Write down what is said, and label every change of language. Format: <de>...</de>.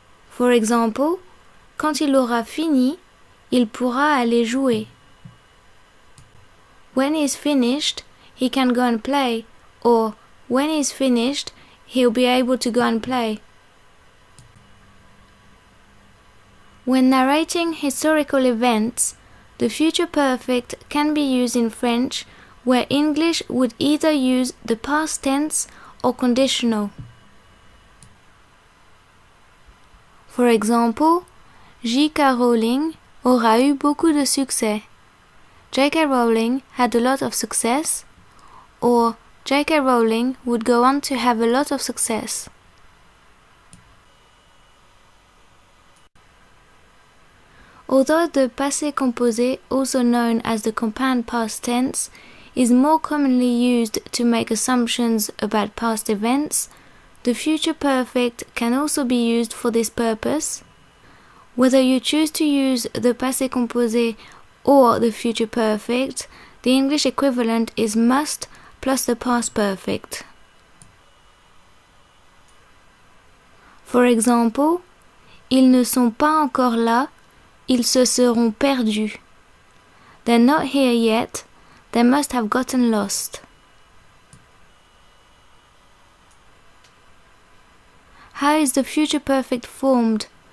<en>For example,</en> <fr>quand il aura fini, il pourra aller jouer.</fr> <en>When he's finished, he can go and play, or when he's finished, he'll be able to go and play. When narrating historical events, the future perfect can be used in French, where English would either use the past tense or conditional. For example, J.K.</en> <fr>Rowling aura eu beaucoup de succès.</fr> <en>J.K. Rowling had a lot of success, or J.K. Rowling would go on to have a lot of success. Although the passé composé, also known as the compound past tense, is more commonly used to make assumptions about past events, the future perfect can also be used for this purpose. Whether you choose to use the passé composé or the future perfect, the English equivalent is must plus the past perfect. For example,</en> <fr>ils ne sont pas encore là, ils se seront perdus.</fr> <en>They're not here yet, they must have gotten lost. How is the future perfect formed?</en>